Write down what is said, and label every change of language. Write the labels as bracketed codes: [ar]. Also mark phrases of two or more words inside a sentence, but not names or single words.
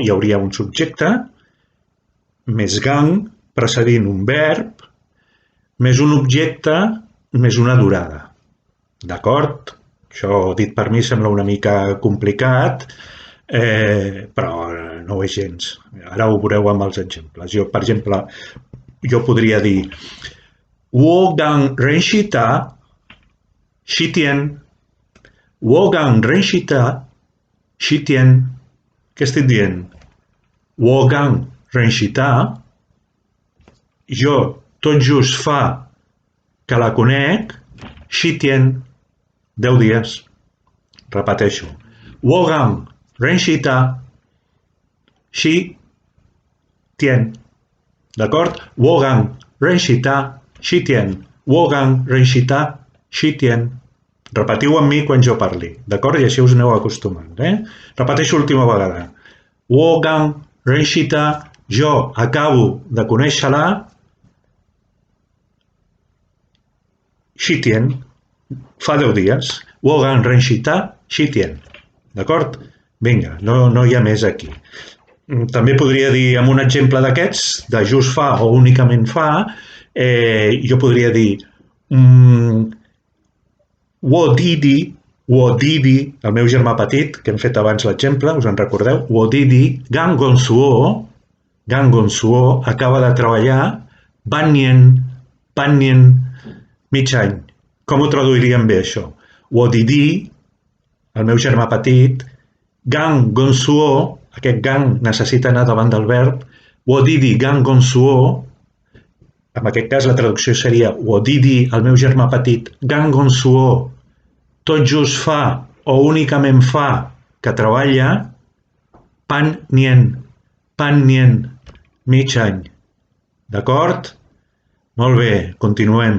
[ca] Hi hauria un subjecte més gang precedint un verb més un objecte més una durada. D'acord? Això dit per mi sembla una mica complicat, però no ho és gens. Ara ho veureu amb els exemples. Jo, per exemple, jo podria dir [zh] 我刚认识他10天. 我刚认识他10天. [ca] Què estic dient? [zh] 我刚认识他, [ca] jo tot just fa que la conec 10天, 10 dies. Repeteixo. [zh] 我刚认识他10天. D'acord? 我刚认识他10天. 我刚认识他10天. [ca] Repetiu amb mi quan jo parli, d'acord? I així us aneu acostumant. Repeteixo l'última vegada. [zh] 我刚认识他, [ca] jo acabo de conèixer-la 10天, fa 10 dies. [zh] 我刚认识他10天. [ca] D'acord? Vinga, no hi ha més aquí. També podria dir, amb un exemple d'aquests, de just fa o únicament fa, jo podria dir [zh] 我弟弟, [ca] el meu germà petit, que hem fet abans l'exemple, us en recordeu? [zh] 我弟弟刚工作, [ca] acaba de treballar 半年, mig any. Com ho traduiríem bé, això? [zh] 我弟弟, [ca] el meu germà petit, [zh] 刚工作, [ca] aquest gang necessita anar davant del verb, [zh] 我弟弟刚工作, [ca] en aquest cas la traducció seria [zh] 我弟弟, [ca] el meu germà petit, [zh] 刚工作, [ca] tot just fa o únicament fa que treballa 半年, mig any. D'acord? Molt bé, continuem.